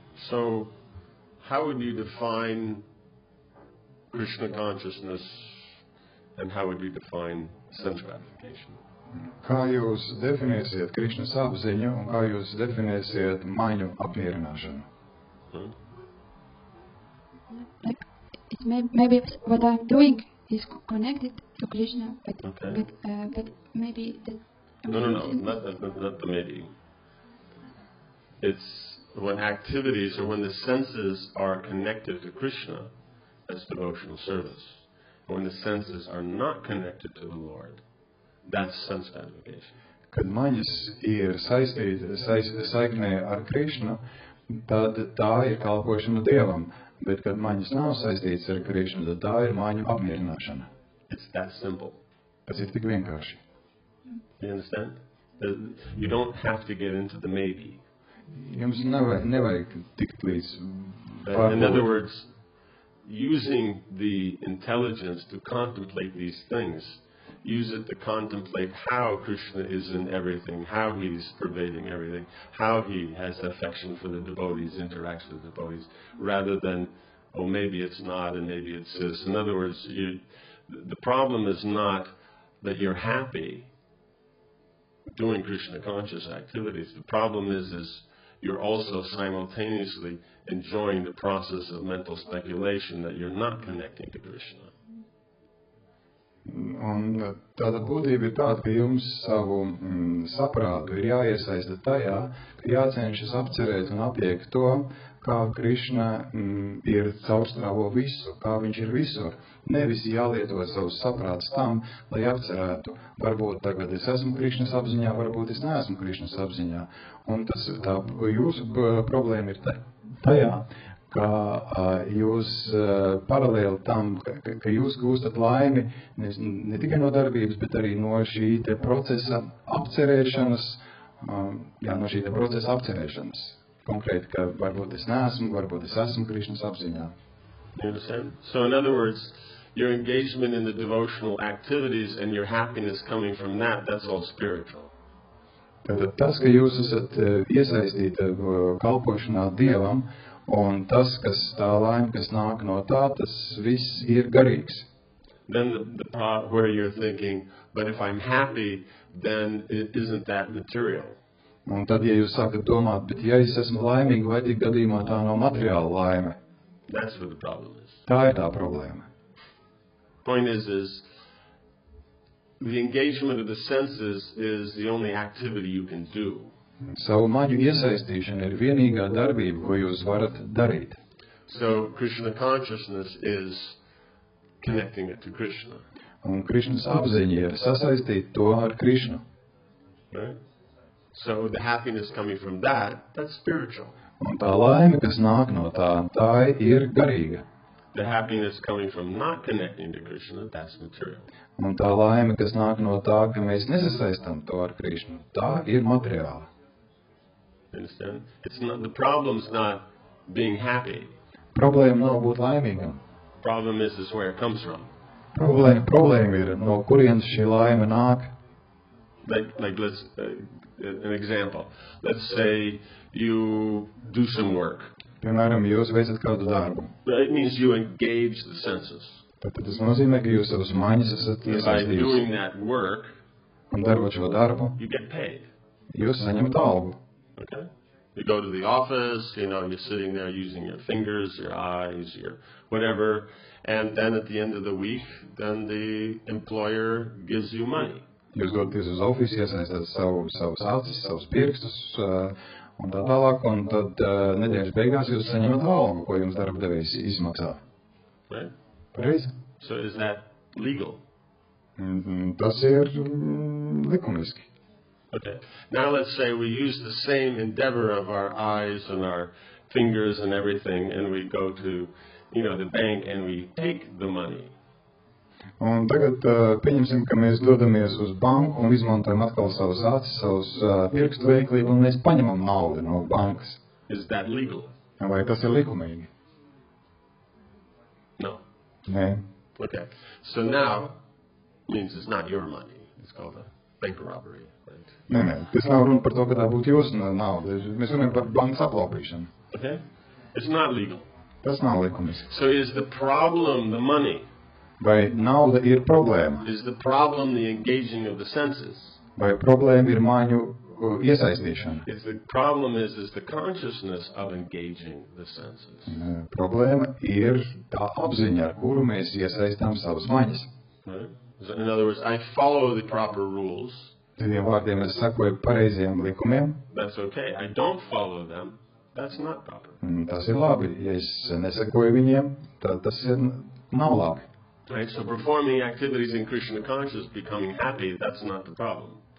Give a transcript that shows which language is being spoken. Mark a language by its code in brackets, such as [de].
[en] So, how would you define Krishna consciousness and how would you define sense gratification? [lv] Kā jūs definēsiet Krišnas apziņu un kā jūs definēsiet maņu apmierināšanu? [en] Maybe what I'm doing is connected to Krishna, but maybe... No, not the maybe. It's when activities or when the senses are connected to Krishna, that's devotional service. When the senses are not connected to the Lord, that's sense gratification. [lv] Kad maņas ir saiknē ar Krišnu, tad tā ir kalpošana Dievam. Bet kad maņas nav saistītas ar Krišnu, tad tā ir maņu apmierināšana. [en] It's that simple. [lv] Tas ir tik vienkārši. [en] You understand? You don't have to get into the maybe. [lv] Jums nevajag tikt līdz [en] In other words, using the intelligence to contemplate these things, use it to contemplate how Krishna is in everything, how he's pervading everything, how he has affection for the devotees, interacts with the devotees, rather than, oh, maybe it's not and maybe it's this. In other words, the problem is not that you're happy doing Krishna conscious activities. The problem is you're also simultaneously enjoying the process of mental speculation that you're not connecting to Krishna. [lv] Un tāda būtība ir tāda, ka jums savu saprātu ir jāiesaista tajā, ka jācenšas apcerēt un apiekt to, kā Krišna ir caurstrāvo visu, kā viņš ir visur. Nevis jālieto savus saprātus tam, lai apcerētu, varbūt tagad es esmu Krišnas apziņā, varbūt es neesmu Krišnas apziņā. Un tā jūsu problēma ir tajā, ka jūs paralēli tam, ka jūs gūstat laimi ne tikai no darbības, bet arī no šī te procesa apcerēšanas, no šī te procesa apcerēšanas. Konkrēti, ka varbūt es neesmu, varbūt es esmu Krišnas apziņā. [en] You understand? So in other words, your engagement in the devotional activities and your happiness coming from that, that's all spiritual. [lv] Tātad tas, ka jūs esat iesaistīti kalpošanā Dievam, un tas, tā laime, kas nāk no tā, tas viss ir garīgs. [en] Then the part where you're thinking, but if I'm happy, then isn't that material? [lv] Un tad, ja jūs sākat domāt, bet ja es esmu laimīgi, vai tik gadījumā tā nav materiāla laime? [en] That's what the problem is. [lv] Tā ir tā problēma. [en] Point is the engagement of the senses is the only activity you can do. [lv] Savu maņu iesaistīšana ir vienīgā darbība, ko jūs varat darīt. [en] So Krishna consciousness is connecting it to Krishna. [lv] Un Krišnas apziņa ir sasaistīt to ar Krišnu. [en] Right? So the happiness coming from that, that's spiritual. [lv] Un tā laime, kas nāk no tā ir garīga. [en] The happiness coming from not connecting to Krishna, that's material. [lv] Un tā laime, kas nāk no tā, ka mēs nesasaistam to ar Krišnu, tā ir materiāla. [en] Understand? It's not, the problem's not being happy. [lv] Problēma nav būt laimīgam. [en] Problem is where it comes from. [lv] Problēma ir, no kurienes šī laime nāk. [en] Like let's, an example. Let's say you do some work. [lv] Piemēram, jūs veicat kādu darbu. [en] It means you engage the senses. [lv] Tad tas nozīmē, ka jūs savus maņas esat [en] By [lv] iesaistījusi. [en] doing that work, [lv] Un darot šo darbu, [en] you get paid. [lv] jūs saņemat algu. [en] Okay? You go to the office, you're sitting there using your fingers, your eyes, your whatever, and then at the end of the week, then the employer gives you money. [lv] Jūs dodaties uz ofisu, iesaistāt savus acis, savus pirkstus un tā tālāk, un tad nedēļas beigās jūs saņemat algu, ko jums darbdevējs izmaksā. [en] Right? [lv] Pareizi? [en] So is that legal? [lv] Tas ir likumiski. [en] Okay. Now let's say we use the same endeavor of our eyes and our fingers and everything, and we go to, the bank and we take the money. [lv] Un tagad pieņemsim, ka mēs dodamies uz banku un izmantojam atkal savus acis, savus pirkstu veiklību, un mēs paņemam naudu no bankas. [en] Is that legal? [lv] Vai tas ir likumīgi? [en] No. [lv] Nē. [en] Okay. So now means it's not your money. It's called a bank robbery, right? [lv] Nē. Tas nav runa par to, ka tā būtu jūsu nauda. Mēs runājam par bankas aplaupīšanu. [en] Okay. It's not legal. [lv] Tas nav likumiski. [en] So is the problem the money? [lv] Vai nauda ir problēma? [en] Is the problem the engaging of the senses? [lv] Vai problēma ir māņu iesaistīšana? [en] If the problem is the consciousness of engaging the senses. [lv] Problēma ir tā apziņa, ar kuru mēs iesaistām savas maņas. [en] Right? In other words, I follow the proper rules. [lv] Citiem vārdiem es sakoju pareiziem likumiem. [en] That's okay. I don't follow them. That's not proper. [lv] Tas ir labi. Ja es nesakoju viņiem, tad tas nav labi. [en] Right? So performing activities in Krishna consciousness, becoming happy, that's not the problem.